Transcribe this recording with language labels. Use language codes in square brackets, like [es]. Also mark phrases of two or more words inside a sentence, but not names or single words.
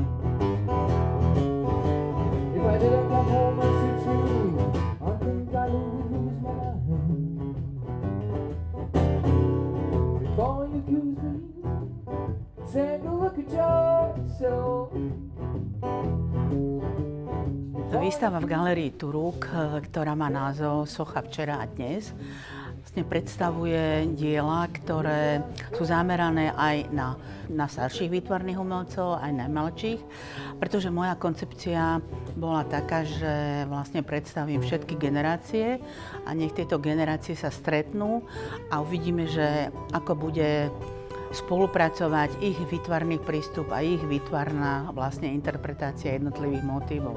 [en] If I didn't come home and see you, I think I lose my mind. Before you accuse me, take a look at yourself. [sk] Výstava v galérii Turuk, ktorá má názov Socha včera a dnes, vlastne predstavuje diela, ktoré sú zamerané aj na starších výtvarných umelcov, aj najmladších, pretože moja koncepcia bola taká, že vlastne predstavím všetky generácie a nech tieto generácie sa stretnú a uvidíme, že ako bude spolupracovať ich výtvarný prístup a ich výtvarná vlastne interpretácia jednotlivých motívov.